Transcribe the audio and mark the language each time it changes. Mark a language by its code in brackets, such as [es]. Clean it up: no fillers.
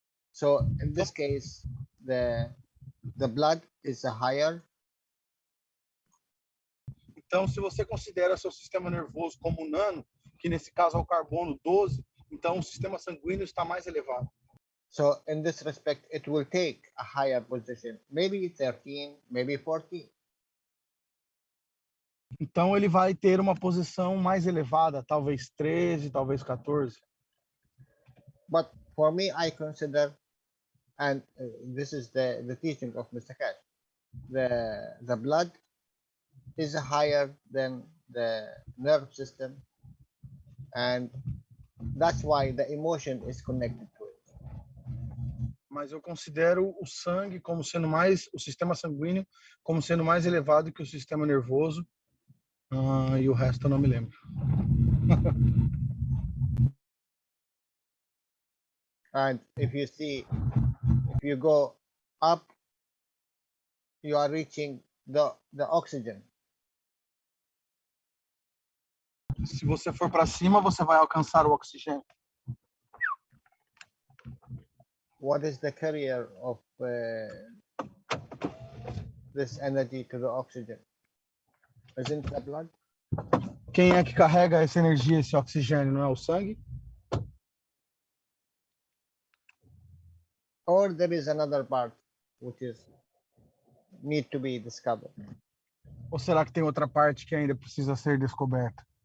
[en] So in this case, the blood is higher. [pt] Então, se você considera seu sistema nervoso como um nano, que nesse caso é o carbono 12, então o sistema sanguíneo está mais elevado. [en] So in this respect, it will take a higher position, maybe 13, maybe 14. [pt] Então, ele vai ter uma posição mais elevada, talvez 13, talvez 14. [en] But for me, I consider, and this is the teaching of Mr. Keshe, the blood is higher than the nerve system, and that's why the emotion is connected to it. [pt] Mas eu considero o sangue como sendo mais, o sistema sanguíneo como sendo mais elevado que o sistema nervoso. E o resto eu não me lembro. [en] And if you see, if you go up, you are reaching the oxygen. [pt] Se você for para cima, você vai alcançar o oxigênio. [en] What is the carrier of this energy to the oxygen? Isn't the blood? [pt] Quem é que carrega essa energia, esse oxigênio? Não é o sangue? [en] Or there is another part which is need to be discovered. [pt] Ou será que tem outra parte que ainda precisa ser descoberta?